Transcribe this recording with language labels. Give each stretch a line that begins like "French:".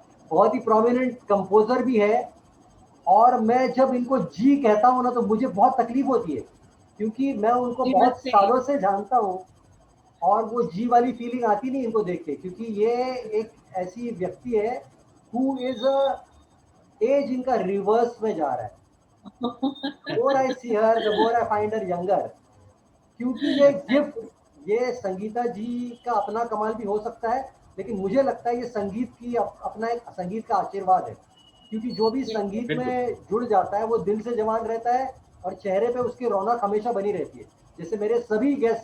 Hindi: बहुत ही prominent composer भी है। और मैं जब इनको जी कहता हूँ ना, तो मुझे बहुत तकलीफ होती है, क्योंकि मैं उनको जी बहुत नमस्ते। सालों से जानता हूँ, और वो जी वाली फीलिंग आती नहीं इनको देख के, क्योंकि ये एक ऐसी व्यक्ति है
English: who is as
Hindi: इनका रिवर्स में जा रहा है।
English: The more I see her, the more I find her younger.
Hindi: क्योंकि ये गिफ्ट, ये संगीता जी का अपना कमाल भी हो सकता है, लेकिन मुझे लगता है ये संगीत की अपना एक संगीत का आशीर्वाद है। क्योंकि जो भी संगीत बिल्कुल में जुड़ जाता है वो दिल से जवान रहता है, और चेहरे पे उसकी रौनक हमेशा बनी रहती है। जैसे मेरे सभी गेस्ट